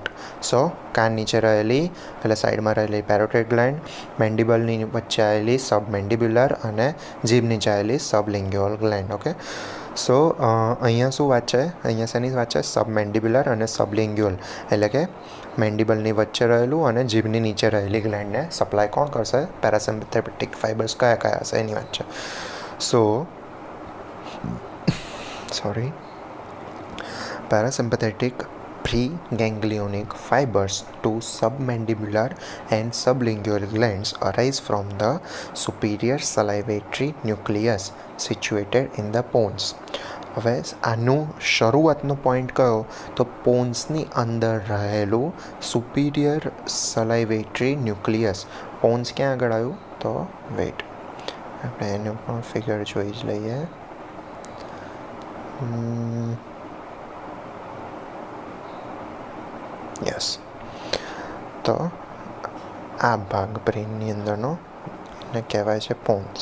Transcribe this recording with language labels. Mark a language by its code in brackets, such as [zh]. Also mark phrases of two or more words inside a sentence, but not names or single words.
[gu] સો કાન નીચે રહેલી એટલે સાઈડમાં રહેલી [en] parotid gland, [gu] મેન્ડિબલની વચ્ચે આવેલી સબમેન્ડિબ્યુલર, અને જીભ નીચે આવેલી [en] sublingual gland. [gu] ઓકે, સો અહીંયા શું વાત છે, અહીંયા શેની વાત છે, સબમેન્ડિબ્યુલર અને સબલિંગ્યુઅલ, એટલે કે મેન્ડિબલની વચ્ચે રહેલું અને જીભની નીચે રહેલી ગ્લેન્ડને સપ્લાય કોણ કરશે, [en] parasympathetic fibers [gu] કયા કયા હશે એની વાત છે. [en] સો parasympathetic preganglionic fibers to submandibular and sublingual glands arise from the superior salivatory nucleus situated in the pons. [gu] હવે આનું શરૂઆતનો પોઈન્ટ કયો તો પોન્સની અંદર રહેલું [en] superior salivatory nucleus. [gu] પોન્સ ક્યાં આગળ આવ્યું તો વેઇટ આપણે એનું પણ ફિગર જોઈ જ લઈએ. યસ, તો આ ભાગ બ્રેનની અંદરનો એને કહેવાય છે પોન્સ.